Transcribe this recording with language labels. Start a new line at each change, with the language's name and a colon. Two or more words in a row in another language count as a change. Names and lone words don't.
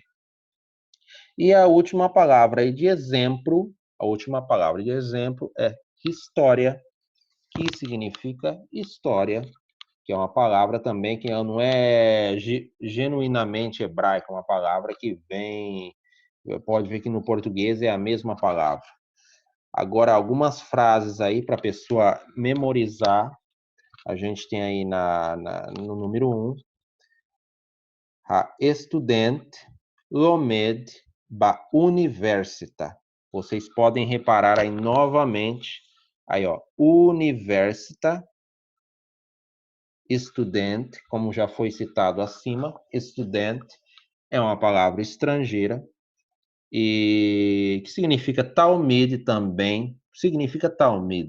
Portuguese: E a última palavra aí de exemplo, é história, que significa história, que é uma palavra também que não é genuinamente hebraica, é uma palavra que vem, pode ver que no português é a mesma palavra. Agora, algumas frases aí para a pessoa memorizar, a gente tem aí no número 1,
Hebrew: סטודנט לומד באוניברסיטה.
Portuguese: Vocês podem reparar aí novamente, aí ó, universita, estudante, como já foi citado acima, estudante é uma palavra estrangeira e que significa talmid também, significa talmid.